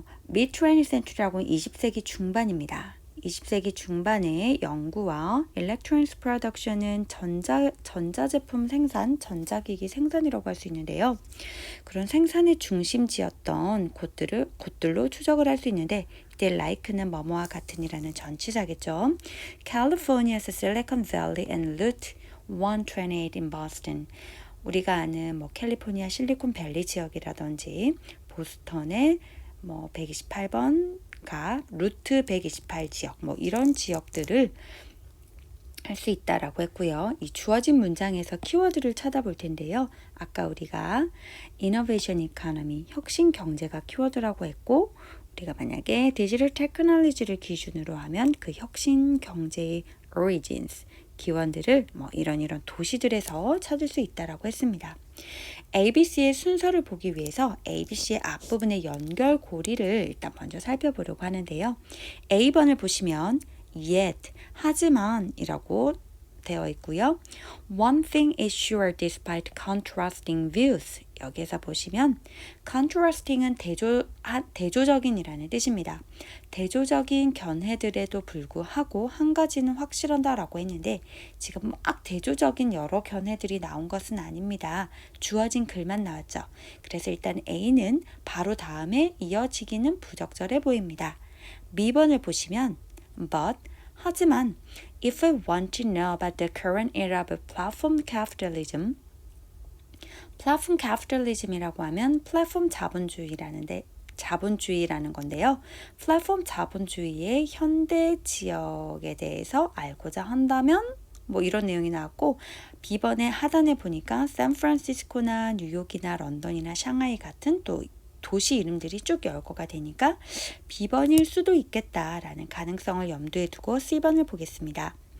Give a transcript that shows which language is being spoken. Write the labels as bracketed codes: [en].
[ko] mid-20th century라고는 20세기 중반입니다. 20세기 중반의 연구와 electronics production은 전자제품 생산, 전자기기 생산이라고 할 수 있는데요. 그런 생산의 중심지였던 곳들로 추적을 할 수 있는데 이때 like는 뭐뭐와 같은이라는 전치사겠죠. [en] California's Silicon Valley and Route 128 in Boston. [ko] 우리가 아는 캘리포니아 실리콘밸리 지역이라든지 보스턴의 128번가 루트 128 지역 이런 지역들을 할 수 있다라고 했고요. 이 주어진 문장에서 키워드를 찾아볼 텐데요. 아까 우리가 Innovation Economy, 혁신 경제가 키워드라고 했고 우리가 만약에 디지털 테크놀로지를 기준으로 하면 그 혁신 경제의 origins, 기원들을 이런 도시들에서 찾을 수 있다라고 했습니다. ABC의 순서를 보기 위해서 ABC의 앞부분의 연결고리를 일단 먼저 살펴보려고 하는데요. A번을 보시면 yet, 하지만 이라고 되어 있고요. [en] One thing is sure despite contrasting views. [ko] 여기에서 보시면 contrasting은 대조적인이라는 뜻입니다. 대조적인 견해들에도 불구하고 한 가지는 확실하다라고 했는데 지금 막 대조적인 여러 견해들이 나온 것은 아닙니다. 주어진 글만 나왔죠. 그래서 일단 A는 바로 다음에 이어지기는 부적절해 보입니다. B번을 보시면 but, 하지만 [en] if I want to know about the current era of platform capitalism, [ko] 플랫폼 캐피탈리즘이라고 하면 플랫폼 자본주의라는 건데요. 플랫폼 자본주의의 현대 지역에 대해서 알고자 한다면 이런 내용이 나왔고 B번의 하단에 보니까 샌프란시스코나 뉴욕이나 런던이나 샹하이 같은 또 도시 이름들이 쭉 열거가 되니까 B번일 수도 있겠다라는 가능성을 염두에 두고 C번을 보겠습니다.